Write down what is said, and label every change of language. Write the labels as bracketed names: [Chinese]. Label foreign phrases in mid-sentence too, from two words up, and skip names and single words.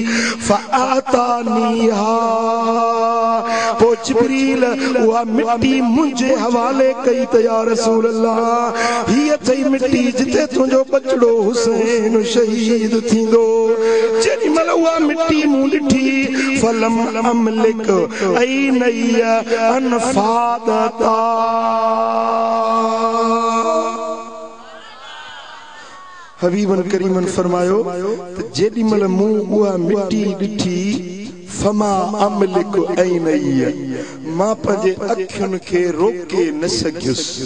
[Sindhi] फ़आतानीहा, पोइ जिब्रील उहा मिट्टी मुंहिंजे हवाले कई त [Arabic] يا رسول الله [Sindhi] हीअ अथई मिट्टी जिते तुंहिंजो बचड़ो हुसैन शहीद थींदो। जेॾी महिल उहा मिट्टी मूं ॾिठी [Arabic] فلم أملك عيني أن فاضتا, حبيبا كريما [Sindhi] फरमायो त जेॾी महिल मूं उहा मिट्टी ॾिठी [Arabic] فما أملك عيني, [Sindhi] मां पंहिंजे अखियुनि खे रोके न सघियुसि।